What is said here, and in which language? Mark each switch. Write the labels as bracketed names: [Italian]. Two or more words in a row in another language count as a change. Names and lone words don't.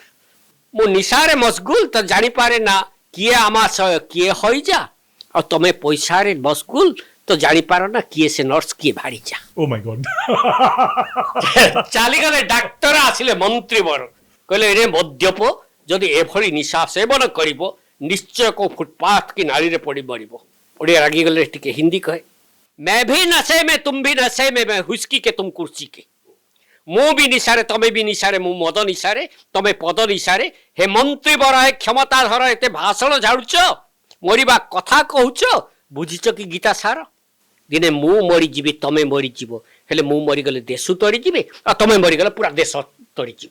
[Odia] ମୁଁ ନିଶାରେ ମସଗୁଲ ତ ଜାଣିପାରେ ନା କିଏ ଆମାଶୟ କିଏ ହଇଯା, ଆଉ ତମେ ପଇସାରେ ମସଗୁଲ ତ ଜାଣିପାର ନା କିଏ ସେ ନର୍ସ କିଏ ଭାଡ଼ିଯା। [English] Oh my God. [Odia] ଚାଲିଗଲେ ଡାକ୍ତର, ଆସିଲେ ମନ୍ତ୍ରୀ ବର, କହିଲେ ରେ ମଦ୍ୟପ ଯଦି ଏଭଳି ନିଶା ସେବନ କରିବ ନିଶ୍ଚୟ କୋଉ ଫୁଟପାଥ କି ନାଳୀରେ ପଡ଼ି ମରିବ। ଓଡ଼ିଆ ରାଗିଗଲେ ଟିକେ ହିନ୍ଦୀ କହେ, [Hindi] मैं भी नशे में तुम भी नशे में, मैं हुस्की के तुम कुर्सी के। [Odia] ମୁଁ ବି ନିଶାରେ ତମେ ବି ନିଶାରେ, ମୁଁ ମଦ ନିଶାରେ ତମେ ପଦ ନିଶାରେ। ହେ ମନ୍ତ୍ରୀ ବର ହେ କ୍ଷମତା ଧର, ଏତେ ଭାଷଣ ଝାଡୁଛ, ମରିବା କଥା କହୁଛ, ବୁଝିଛ କି ଗୀତା ସାର? ଦିନେ ମୁଁ ମରିଯିବି ତମେ ମରିଯିବ, ହେଲେ ମୁଁ ମରିଗଲେ ଦେଶ ତରିଯିବେ, ଆଉ ତମେ ମରିଗଲେ ପୁରା ଦେଶ ତରିଯିବ।